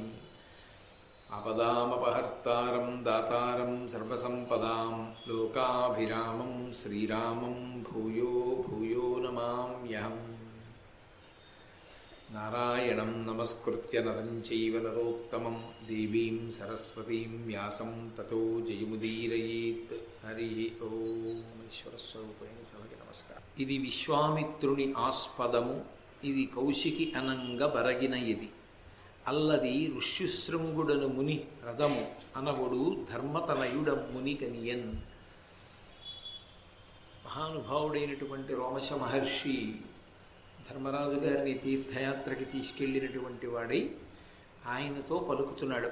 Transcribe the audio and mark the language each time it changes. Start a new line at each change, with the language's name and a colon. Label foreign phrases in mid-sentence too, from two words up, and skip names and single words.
Sanskrit: आपदामपहर्तारं दातारं सर्वसम्पदां लोकाभिरामं श्रीरामं भूयो भूयो नमाम्यहम्। नारायणं नमस्कृत्य नरं चैव नरोत्तमं देवीं सरस्वतीं व्यासं ततो जयमुदीरयेत्। हरि ओम
Telugu: ఈశ్వరస్వరూపైన సభకి నమస్కారం. ఇది విశ్వామిత్రుని ఆస్పదము, ఇది కౌశికి అనంగ బరగిన ఇది అల్లది ఋష్యుశృంగుడను ముని రథము అనవుడు ధర్మతనయుడ మునికనియన్. మహానుభావుడైనటువంటి రోమశ మహర్షి ధర్మరాజు గారిని తీర్థయాత్రకి తీసుకెళ్ళినటువంటి వాడై ఆయనతో పలుకుతున్నాడు.